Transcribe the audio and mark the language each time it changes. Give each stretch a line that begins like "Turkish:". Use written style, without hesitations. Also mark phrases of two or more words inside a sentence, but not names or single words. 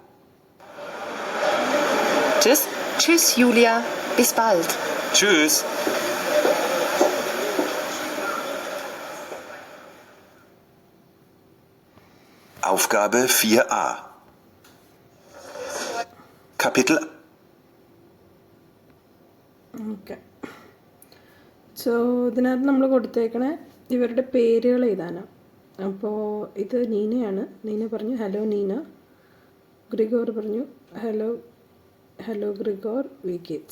German: Tschüss. Tschüss, Julia. Bis bald. Tschüss. Aufgabe 4a. Kapitel.
Malayalam: ഓക്കെ, സോ ഇതിനകത്ത് നമ്മൾ കൊടുത്തേക്കണ ഇവരുടെ പേരുകൾ എഴുതാനാണ്. അപ്പോൾ ഇത് നീനയാണ്. നീന പറഞ്ഞു ഹലോ നീന. ഗ്രിഗോർ പറഞ്ഞു ഹലോ ഹലോ ഗ്രിഗോർ,
German: Wie geht's.